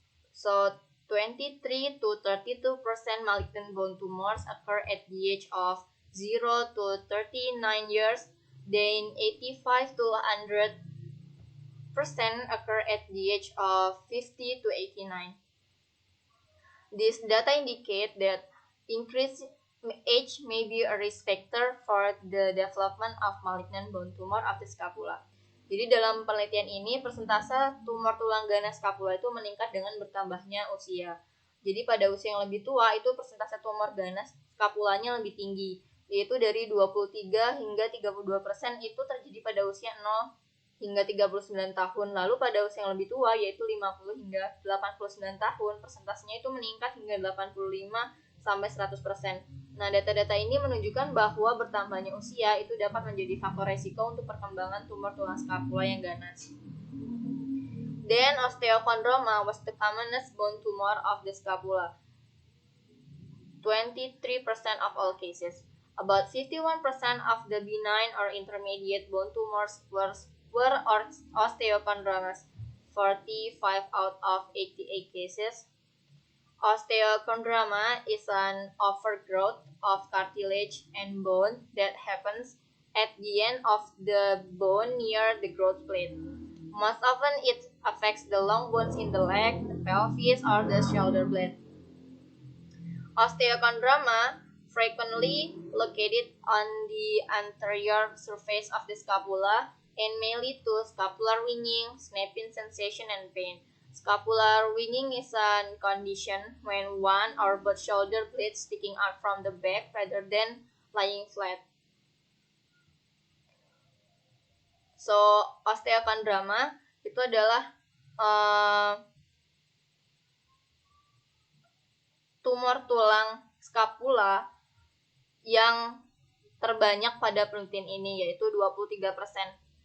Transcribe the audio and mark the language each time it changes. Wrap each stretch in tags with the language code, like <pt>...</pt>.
<en>So 23 to 32% malignant bone tumors occur at the age of 0 to 39 years, then 85 to 100% occur at the age of 50 to 89. This data indicate that increased age may be a risk factor for the development of malignant bone tumor of the scapula.</en> <id>Jadi dalam penelitian ini persentase tumor tulang ganas scapula itu meningkat dengan bertambahnya usia. Jadi pada usia yang lebih tua itu persentase tumor ganas scapulanya lebih tinggi, yaitu dari 23 hingga 32% itu terjadi pada usia 0 hingga 39 tahun. Lalu pada usia yang lebih tua yaitu 50 hingga 89 tahun, persentasenya itu meningkat hingga 85 sampai 100%. Nah, data-data ini menunjukkan bahwa bertambahnya usia itu dapat menjadi faktor resiko untuk perkembangan tumor tulang skapula yang ganas.</id> <en>Then, osteochondroma was the commonest bone tumor of the scapula. 23% of all cases. About 51% of the benign or intermediate bone tumors were osteochondromas. 45 out of 88 cases. Osteochondroma is an overgrowth of cartilage and bone that happens at the end of the bone near the growth plate. Most often it affects the long bones in the leg, the pelvis, or the shoulder blade. Osteochondroma frequently located on the anterior surface of the scapula and may lead to scapular winging, snapping sensation, and pain. Scapular winging is a condition when one or both shoulder blades sticking out from the back rather than lying flat.</en> <id>So, osteochondroma itu adalah tumor tulang skapula yang terbanyak pada penelitian ini, yaitu 23%.</id>